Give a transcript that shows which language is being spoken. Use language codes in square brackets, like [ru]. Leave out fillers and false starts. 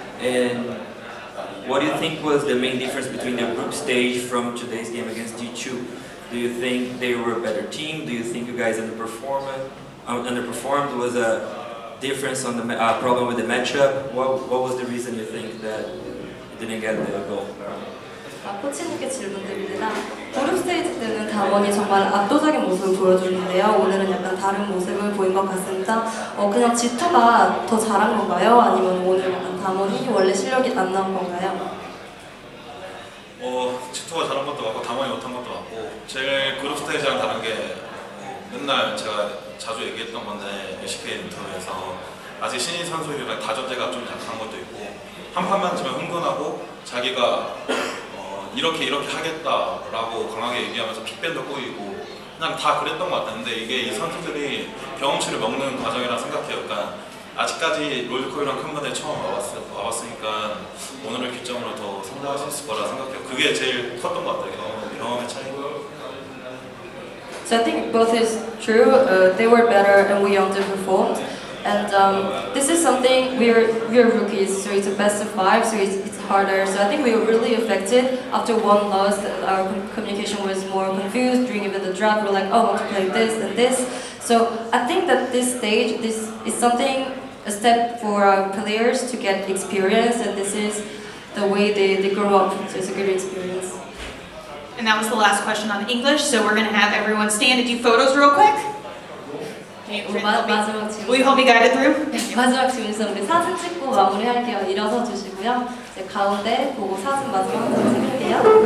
[en] And what do you think was the main difference between the group stage from today's game against G2? Do you think they were a better team? Do you think you guys underperformed? Was a difference on the problem with the matchup? What was the reason you think that you didn't get the goal? [ko] 코치님께 질문드립니다. 그룹 스테이지 때는 다원이 정말 압도적인 모습을 보여주는데요. 오늘은 약간 다른 모습을 보인 것 같습니다. 그냥 G2가 더 잘한 건가요? 아니면 오늘 약간 다원이 원래 실력이 안 나온 건가요? G2가 잘한 것도 같고 다원이 못한 것도 같고, 제일 그룹 스테이지랑 다른 게 맨날 제가 자주 얘기했던 건데 LCK 인터뷰에서 아직 신인 선수들이랑 다전제가 좀 약한 것도 있고, 한 판만 지면 흥분하고 자기가 이렇게 하겠다라고 강하게 얘기하면서 픽밴도 꼬이고 그냥 다 그랬던 것 같은데, 이게 이 선수들이 경험치를 먹는 과정이라 생각해요. 그러니까 아직까지 롤드컵이랑 큰 무대에 처음 와봤으니까 오늘을 기점으로 더 성장할 수 있을 거라 생각해요. 그게 제일 컸던 것 같아요. 경험의 차이. [en] So I think both is true. They were better and we underperformed. And this is something we're rookies, so it's a best of 5, so it's harder. So I think we were really affected after one loss. Our communication was more confused during even the draft. We're like, oh, I want to play this and this. So I think that this stage, this is a step for our players to get experience, and this is the way they grow up. So it's a good experience. And that was the last question on English, so we're going to have everyone stand and do photos real quick. Will you help me guide it through? [ko] 마지막 질문에서 우리 사진 찍고 마무리할게요. 일어서 주시고요. 이제 가운데 보고 사진 마지막 찍을게요.